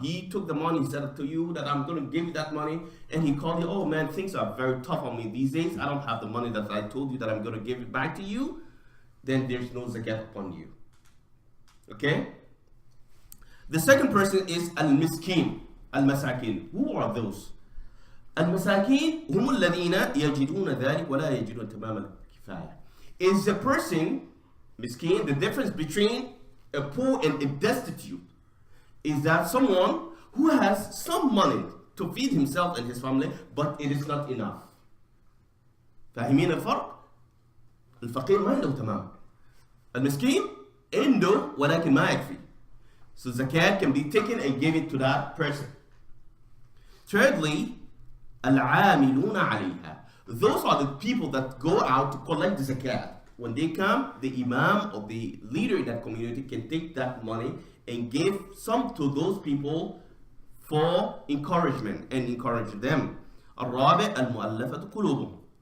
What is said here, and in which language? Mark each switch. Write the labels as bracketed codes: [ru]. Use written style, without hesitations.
[en] He took the money, he said to you that I'm going to give you that money, and he called you, oh man, things are very tough on me these days. I don't have the money that I told you that I'm going to give it back to you. Then there's no zakat upon you. Okay? The second person is al-miskin, al-masakin. Who are those? [ar] Al-masakin هم الذين يجدون ذلك ولا يجدون تمام الكفاية. [en] Is a person, miskin, the difference between a poor and a destitute is that someone who has some money to feed himself and his family, but it is not enough. [ar] فاهمين الفرق؟ الفقير ما عنده تمام. المسكين عنده ولكن ما يكفي. [en] So zakat can be taken and given to that person. Thirdly, [ar] العاملون عليها. [en] Those are the people that go out to collect the zakat. When they come, the imam or the leader in that community can take that money and give some to those people for encouragement and encourage them. [ar] الرابع المؤلفة قلوبهم.